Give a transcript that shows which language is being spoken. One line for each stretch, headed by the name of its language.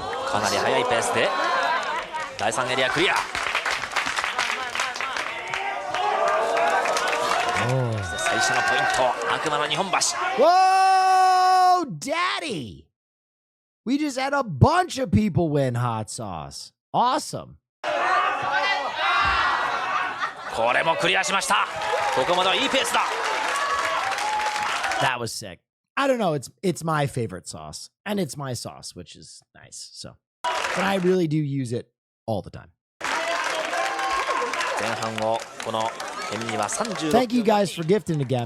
Japanese: かなり速いペースで第3エリアクリア。そして最初のポイント、悪魔の日本橋。
English: Whoa, Daddy! We just had a bunch of people win hot sauce. Awesome.
Japanese: これもクリアしました。ここまではいいペースだ。
English: That was sick. I don't know. It's my favorite sauce, and it's my sauce, which is nice. So, but I really do use it all the time.
Japanese: 前半をこの変味は36。
English: Thank you guys for gifting again.